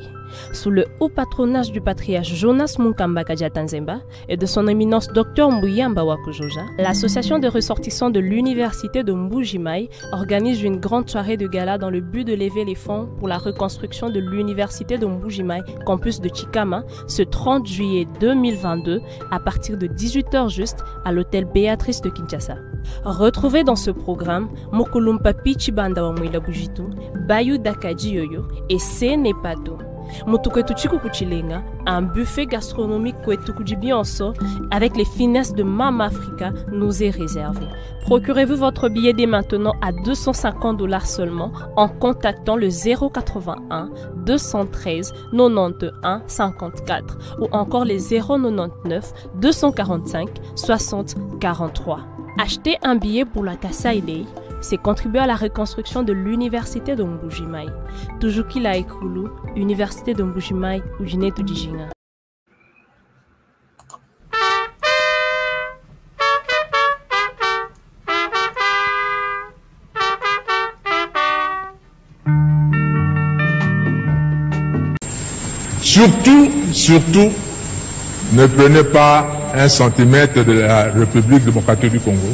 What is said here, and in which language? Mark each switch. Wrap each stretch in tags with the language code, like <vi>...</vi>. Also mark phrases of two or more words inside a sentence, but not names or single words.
<fr>Sous le haut patronage du patriarche Jonas Munkamba Kadiatanzemba et de son éminence Dr Mbuyamba Wakujoja, l'association des ressortissants de l'université de Mbuji-Mayi organise une grande soirée de gala dans le but de lever les fonds pour la reconstruction de l'université de Mbuji-Mayi, campus de Chikama, ce 30 juillet 2022 à partir de 18h juste à l'hôtel Béatrice de Kinshasa. Retrouvez dans ce programme Mokulumpa Pichibanda wa Mwila Bujitu, Bayu Dakaji Yoyo et Senepado.</fr> <lua>Mutu kwetu chiku kuchilenga,</lua> <fr>un buffet gastronomique</fr> <lua>kwetu kujibionso</lua> <fr>avec les finesses de Mama Africa nous est réservé. Procurez-vous votre billet dès maintenant à $250 seulement en contactant le 081 213 91 54 ou encore les 099 245 60 43. Acheter un billet pour la Kasai Day, c'est contribuer à la reconstruction de l'université de Mbuji-Mayi.</fr> <lua>Tujuki la Ekulu, Université de Mbuji-Mayi, Ujine Tujijinga.</lua> <fr>Surtout, ne prenez pas un centimètre de la République démocratique du Congo.</fr>